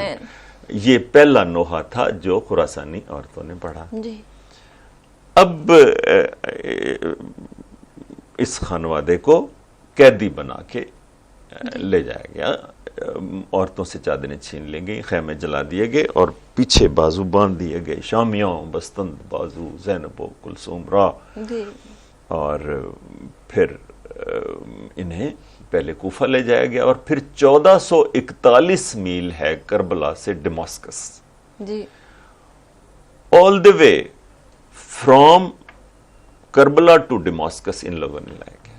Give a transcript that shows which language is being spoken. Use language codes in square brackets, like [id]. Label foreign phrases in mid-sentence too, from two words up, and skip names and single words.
[ur] یہ پہلا نوحہ تھا جو خراسانی عورتوں نے پڑھا. جی. اب اس خانوادے کو قیدی بنا کے لے جایا گیا, عورتوں سے چادریں چھین لی گئی, خیمے جلا دیے گئے اور پیچھے بازو باندھ دیے گئے, [fa] شامیوں بستند بازو زینب و کلثوم را. [ur] اور پھر انہیں پہلے کوفہ لے جایا گیا اور پھر 1441 میل ہے کربلا سے ڈماسکس. جی. [en] all the way from Karbala to Damascus [ur] ان لوگوں نے لایا گیا.